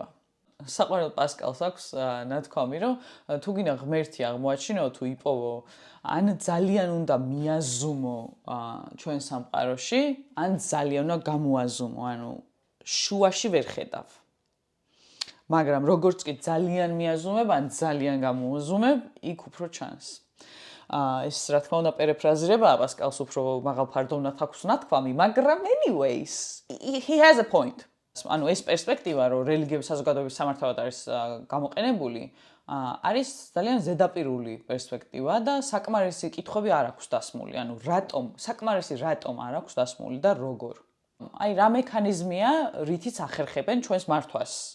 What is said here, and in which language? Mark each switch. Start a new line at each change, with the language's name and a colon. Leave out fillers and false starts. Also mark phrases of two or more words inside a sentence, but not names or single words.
Georgian: საყვარელ პასკალს აქვს ნათქვამი, რომ თუ გინდა ღმერთი აღმოაჩინო, თუ იპოვო, ან ძალიან უნდა მიაზუმო ჩვენ სამყაროში, ან ძალიან უნდა გამოაზუმო, ანუ შუაში ვერ ხედავ. მაგრამ როგორც კი ძალიან მიაზუმებ, ან ძალიან გამოუზუმებ, იქ უფრო ჩანს. ეს რა თქმა უნდა პერეფრაზირებაა პასკალს უფრო მაღალფარდოვნად აქვს ნათქვამი, მაგრამ
English: anyways, he has a point.
Georgian: ანუ ეს პერსპექტივა, რომ რელიგიების საზოგადოების სამართავად არის გამოყენებული, არის ძალიან ზედაპირული პერსპექტივა და საკმარისი კითხვები არ აქვს დასმული. ანუ საკმარისი რატომ არ აქვს დასმული და როგორ? აი რა მექანიზმია, რითიც ახერხებენ ჩვენს მართვას?